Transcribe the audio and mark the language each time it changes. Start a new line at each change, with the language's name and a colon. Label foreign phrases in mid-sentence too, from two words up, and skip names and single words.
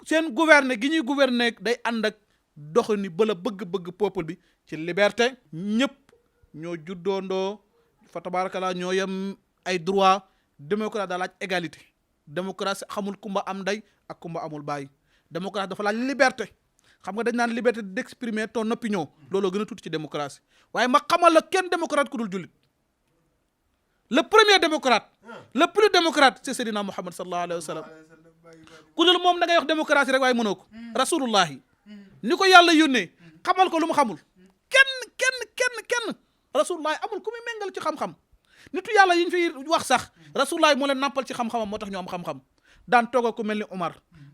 Wolof: seen gouverne gi ñuy gouverne day ànd ak doxini ba la bëgg-bëgg peuple bi ci liberté. Ñëpp ñoo juddoondoo,
Arabic: fa tabarakallah,
Wolof: ñoo yem ay droit. Démocratie daa laaj égalité. Démocratie xamul kumba am ndey ak kumba amul baay. Démocratie dafa laaj liberté. Xam nga, dañ naan
French: liberté d'exprimer ton opinion.
Wolof: Looloo gën a tuuti ci démocratie. Waaye ma xamal la, kenn démocrate ku dul jullit.
French: Le premier démocrate, Ah. le plus démocrate, c'est Seydina Muhammad
Arabic: sallallahu alayhi wa sallam.
Wolof: Ku dul moom da ngay wax démocratie rek, waaye mënoo ko. Hmm. Rasulullahi. Hmm. Ni ko yàlla yónnee, Hmm. xamal ko lu mu xamul. Hmm. Kenn, kenn, kenn, kenn. Rasulullahi amul ku muy méngal ci xam-xam. Nitu yàlla yi ñu fiy wax sax, Hmm. Rasulullahi moo leen nampal ci xam-xamam, moo tax ñu am xam-xam. Daan toogal ku mel ni Omar, Hmm.